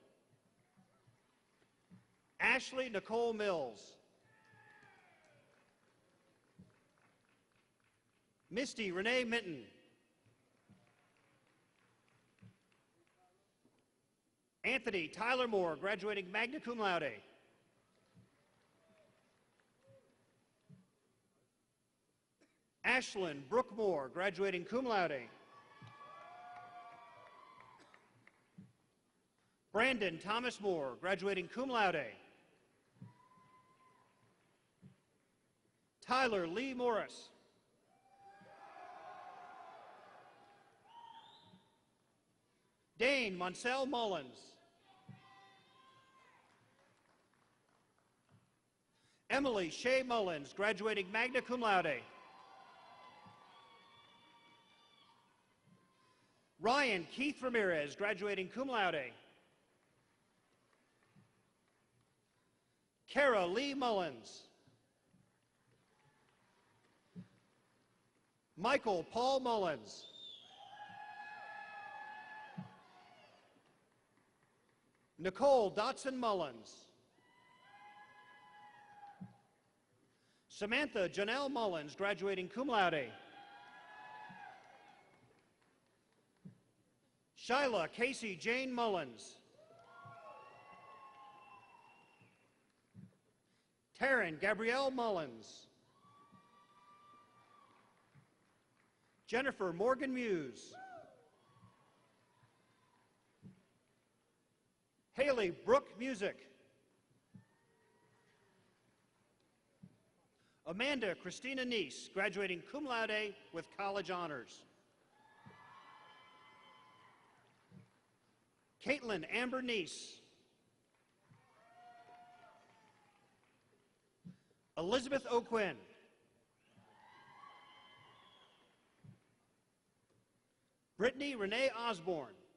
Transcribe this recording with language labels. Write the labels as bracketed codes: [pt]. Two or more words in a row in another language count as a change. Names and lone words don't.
[en] Ashley Nicole Mills. Misty Renee Minton. Anthony Tyler Moore, [la] graduating magna cum laude. [en] Ashlyn Brooke Moore, graduating [la] cum laude. [en] Brandon Thomas Moore, graduating [la] cum laude. [en] Tyler Lee Morris. Dane Monsell Mullins. Emily Shea Mullins, [la] graduating magna cum laude. [en] Ryan Keith Ramirez, graduating [la] cum laude. [en] Kara Lee Mullins. Michael Paul Mullins. Nicole Dotson Mullins. Samantha Janelle Mullins, [la] graduating cum laude. [en] Shyla Casey Jane Mullins. Taryn Gabrielle Mullins. Jennifer Morgan Muse. Haley Brooke Music. Amanda Christina Neese, graduating [la] cum laude [en] with college honors. Caitlin Amber Neese. Elizabeth O'Quinn. Brittany Renee Osborne.